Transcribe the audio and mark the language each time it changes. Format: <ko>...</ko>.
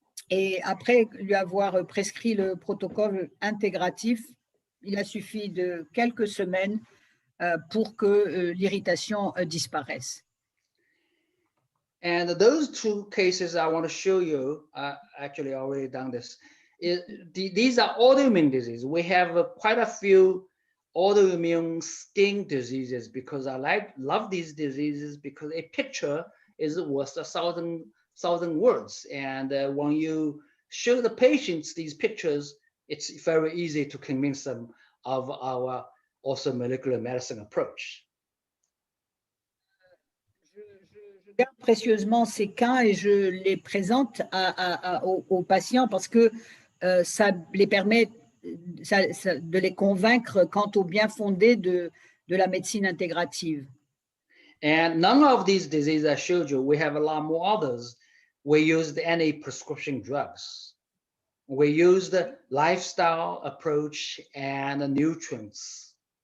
<fr>Et après lui avoir prescrit le protocole intégratif, il a suffi de quelques semaines pour que l'irritation disparaisse.</fr> <en>And those two cases I want to show you, actually already done this. These are autoimmune diseases. We have quite a few autoimmune skin diseases because I love these diseases because a picture is worth 1,000 words. And when you show the patients these pictures, it's very easy to convince them of our also molecular medicine approach.</en> <fr>Je garde précieusement ces cas et je les présente aux patients parce que ça les permet de les convaincre quant au bien fondé de la médecine intégrative.</fr> <en>And none of these diseases I showed you, we have a lot more others. We used any prescription drugs. We used lifestyle approach and nutrients.</en>